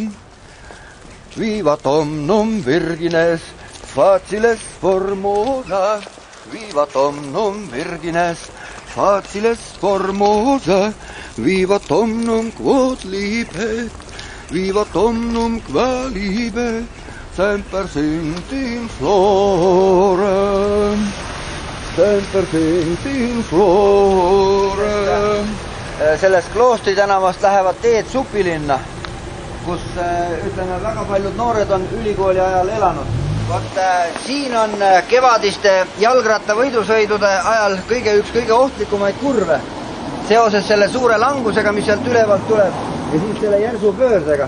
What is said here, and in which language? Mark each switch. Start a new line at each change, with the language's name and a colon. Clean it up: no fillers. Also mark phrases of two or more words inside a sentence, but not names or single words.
Latin: Vivat omnum virgines, faciles formosa, vivat omnum virgines, faciles formosa, vivat omnum quod libet, vivat omnum quae libet, semper sint in flora, semper sint in flora.
Estonian: Sellest Kloostri tänavast lähevad teed Supilinna, kus ütleme, väga paljud noored on ülikooli ajal elanud. Vot siin on kevadiste jalgratta võidusõidude ajal üks kõige ohtlikumaid kurve seoses selle suure langusega, mis sealt ülevalt tuleb ja siis selle järsu pöördega.